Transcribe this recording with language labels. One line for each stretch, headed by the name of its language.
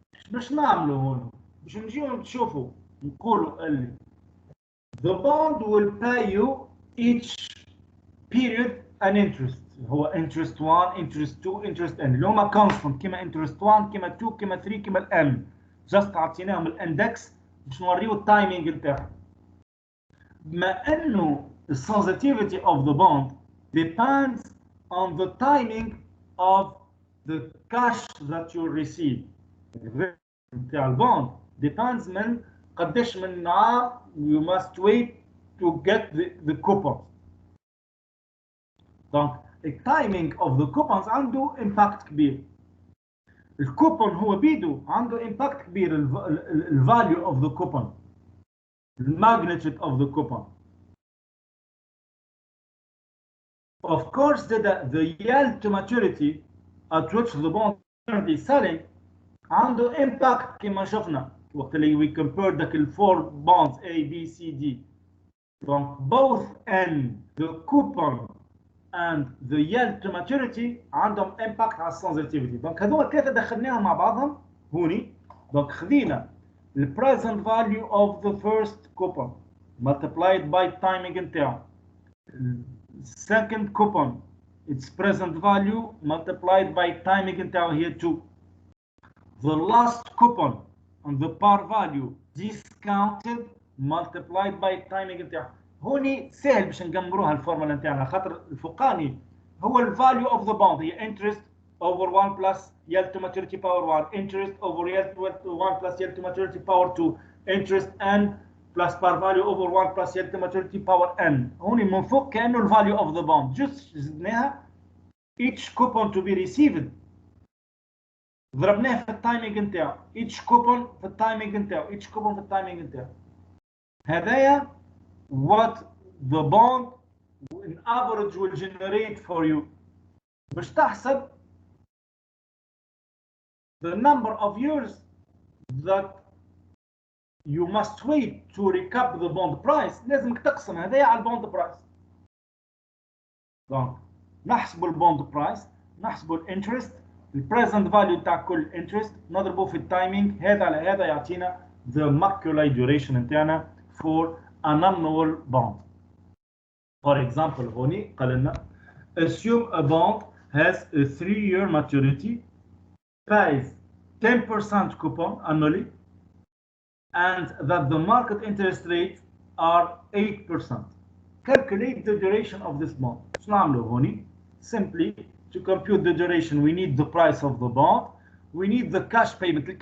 Arabic: باش نعملوا هون باش نجيو نشوفوا نقولوا اللي
English: the bond will pay you each period an interest.
Arabic: هو interest 1 interest 2 interest n اللي هما constant كما interest 1 كما 2 كما 3 كما n. just عطيناهم الاندكس باش نوريو التايمينج نتاعهم. بما انه
English: the sensitivity of the bond depends on the timing of the cash that you receive. نتاع البوند depends
Arabic: من قداش من نهار
English: you must wait to get the coupons.
Arabic: دونك التايمينج
English: of the coupons
Arabic: عنده impact كبير. الكوبون هو بيدو عنده impact كبير.
English: ال value of the coupon, the magnitude of the coupon. Of course, the yield to maturity at which the bond currently selling عنده impact
Arabic: كما شفنا وقت اللي
English: we compare the four bonds A, B, C, D. Donc both N, the coupon and the yield to maturity عندهم impact على sensitivity.
Arabic: Donc هذول الثلاثة دخلناهم مع بعضهم هوني.
English: Donc خذينا the present value of the first coupon multiplied by timing نتاعو. Second coupon, its present value multiplied by timing نتاعو هي 2. The last coupon on the par value discounted multiplied by timing نتاعو.
Arabic: هوني سهل باش نقمروها الفورمولا نتاعنا خاطر
English: الفوقاني هو الفاليو اوف ذا بوند هي interest over 1 plus yield to maturity power 1 interest over yield to 1 plus yield to maturity power 2 interest n plus par value over 1 plus yield to maturity power n.
Arabic: هوني من فوق كأنه الفاليو اوف ذا بوند جست زدناها
English: each coupon to be received
Arabic: ضربناه في التايمينج نتاعو each coupon في التايمينج نتاعو each coupon في التايمينج نتاعو.
English: هذايا what the bond in average will generate for you. باش تحسب the number of years that you must wait to recoup the bond price
Arabic: لازمك تقسم هذايا على
English: البوند برايس. دونك نحسبوا البوند برايس نحسبوا الانترست البريزنت فاليو تاع كل انترست نضربوه في التايمينج هذا على هذا يعطينا the macula duration نتاعنا for an annual bond. For example
Arabic: هوني قال لنا
English: assume a bond has a 3-year maturity, pays 10% coupon annually, and that the market interest rates are 8%. Calculate the duration of this bond.
Arabic: شنو نعملوا هوني؟
English: Simply to compute the duration we need the price of the bond, we need the cash payment.